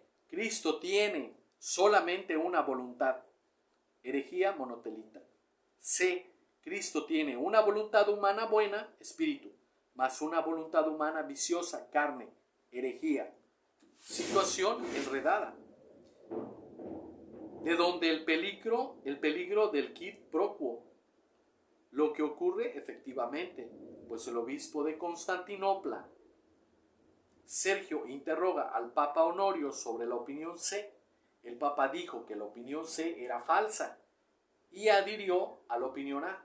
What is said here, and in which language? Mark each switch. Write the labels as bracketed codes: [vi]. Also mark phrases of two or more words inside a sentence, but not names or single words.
[es] Cristo tiene solamente una voluntad, herejía monotelita. C. Cristo tiene una voluntad humana buena, espíritu, más una voluntad humana viciosa, carne, herejía. Situación enredada, de donde el peligro del [la] quid pro quo. [es] Lo que ocurre efectivamente, pues el obispo de Constantinopla, Sergio, interroga al Papa Honorio sobre la opinión C. El Papa dijo que la opinión C era falsa y adhirió a la opinión A.